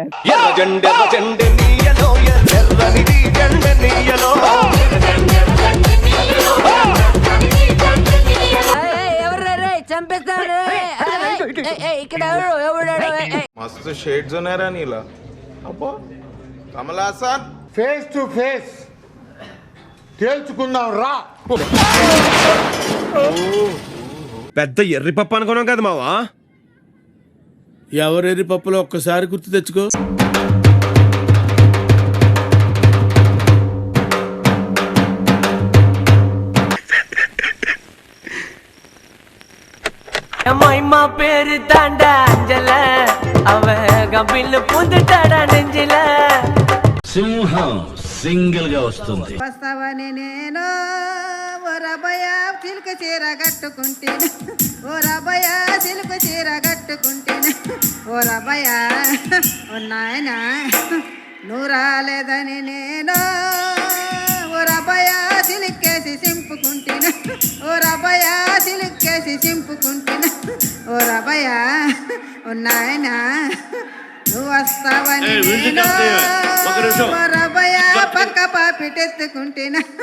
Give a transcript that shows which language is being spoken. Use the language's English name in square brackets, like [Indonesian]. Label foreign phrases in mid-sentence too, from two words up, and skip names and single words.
[Telugu] मस्त शेड्स ఉన్నారా నీలా అబ్బో కమల్ హాసన్ [English] face to face [Telugu] తేల్చుకుందాం రా. పెద్ద ఎర్రి పప్పు అనుకున్నాం కదా మావా. ఎవరెర్రి పప్పులో ఒక్కసారి గుర్తు తెచ్చుకో. [Tamil] அம்மா பேரு தாண்டா அஞ்சல, அவ கம்பில் புந்துட்டாடா நெஞ்சில. [Telugu] సింహం సింగిల్ గా వస్తుంది. వస్తావని నేను ఓ రబయ సిల్క్ చీర కట్టుకుంటేను, ఓ రబయ సిల్క్ చీర కట్టుకుంటేను, ఓ రబయ నాయన నువ్వు రాలేదని నేను ఓ రబయ సిలిక్కేసి సింపుకుంటేను, ఓ రబయ సిలిక్కేసి సింపుకుంటేను, ఓ రబయ నాయన నువ్వు వస్తావని నేను ఓ రబయ పక్క పాపిటెత్తుకుంటేనా.